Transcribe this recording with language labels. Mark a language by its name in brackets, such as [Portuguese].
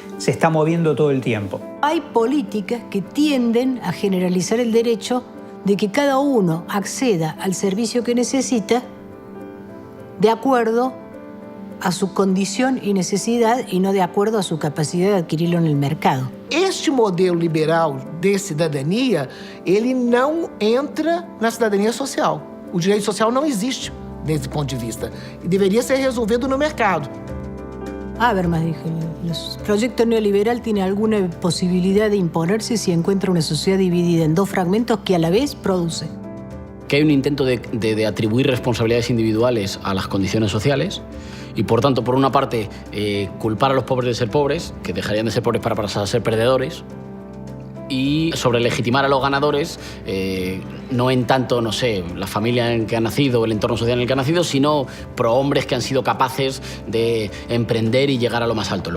[Spanish] Se está moviendo todo el tiempo. Hay políticas que tienden a generalizar el derecho de que cada uno acceda al servicio que necesita de acuerdo a su condición y necesidad y no de acuerdo a su capacidad de adquirirlo en el mercado. [Portuguese] Este modelo liberal de cidadania, ele não entra na cidadania social. O direito social não existe desse ponto de vista e deveria ser resolvido no mercado. [Spanish] Habermas dijo, el proyecto neoliberal tiene alguna posibilidad de imponerse si encuentra una sociedad dividida en 2 fragmentos que a la vez produce. Que hay un intento de atribuir responsabilidades individuales a las condiciones sociales y, por tanto, por una parte, culpar a los pobres de ser pobres, que dejarían de ser pobres para pasar a ser perdedores, y sobre legitimar a los ganadores, no en tanto, no sé, la familia en que ha nacido o el entorno social en el que ha nacido, sino prohombres que han sido capaces de emprender y llegar a lo más alto.